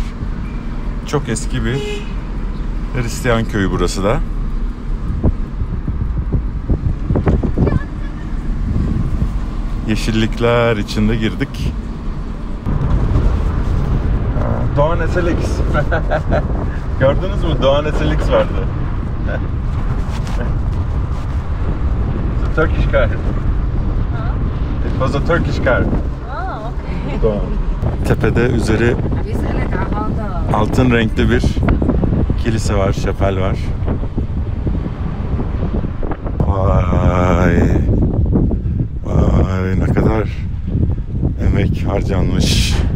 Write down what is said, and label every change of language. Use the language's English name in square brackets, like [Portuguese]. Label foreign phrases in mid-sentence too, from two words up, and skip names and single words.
[Turkish] Çok eski bir Hristiyan köyü burası da. Yeşillikler içinde girdik. Doğan SLX. Gördünüz mü? Doğan SLX vardı. [English] It's a Turkish car. It was a Turkish car. Oh, okay. [Turkish] Doğan. Tepede üzeri [Arabic] بيسألك على هذا. [Turkish] altın renkli bir kilise var, şapel var. Vay. Vay ne kadar emek harcanmış.